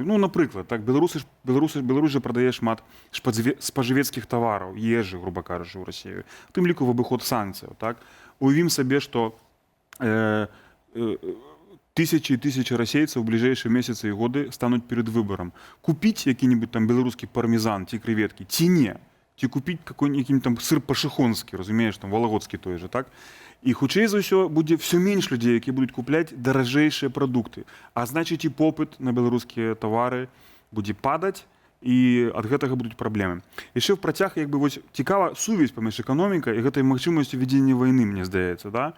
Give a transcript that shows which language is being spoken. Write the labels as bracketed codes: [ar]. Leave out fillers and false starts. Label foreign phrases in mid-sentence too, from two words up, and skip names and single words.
[be] Ну, напрыклад, так, Беларусь жа прадае шмат спажывецкіх тавараў, ежы, груба кажучы, ў Расію. У тым ліку в абыход санкцыяў. Так? Уявім сабе, што тысячи і тысячи расейцаў у бліжэйшыя месяцы і годы стануць перад выбарам. Купіць які-небудзь там беларускі пармезан ці крэветкі, ці не. Ці купіць какой-нибудь там сыр пашыхонскі, разумееш, там валагодскі той же, так? І хутчэй за ўсё будзе ўсё менш людзей, які будуць купляць даражэйшыя прадукты. А значыць і попыт на беларускія тавары будзе падаць, і ад гэтага будуць праблемы. Яшчэ в працяг, як бы, вось цікава сувязь паміж эканомікай і гэтай магчымасцю вядзення вайны, мне здаецца, да?